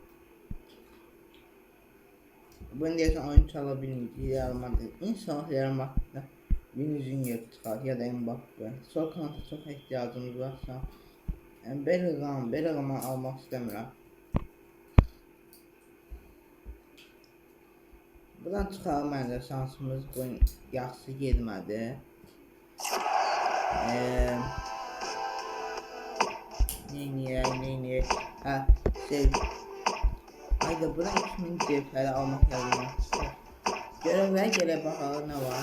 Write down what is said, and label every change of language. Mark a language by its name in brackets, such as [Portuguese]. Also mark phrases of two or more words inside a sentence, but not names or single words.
[Turkish] Ben diyeceğim oyun çalabilmeyeceğim. Yaramadı. İnşallah yaramadı. Vinicius çıkar ya da Mbappe. Sol kanata çok ihtiyacımız varsa. Yani Bellingham almak istemiyorum. [Azerbaijani] Buradan çıxalım məncə şansımız bu yaxşı getmədi. Neyniyək? Hə, Hayda bura 2000 cevheri almaq lazım. Görevlər gələ baxalım nə var.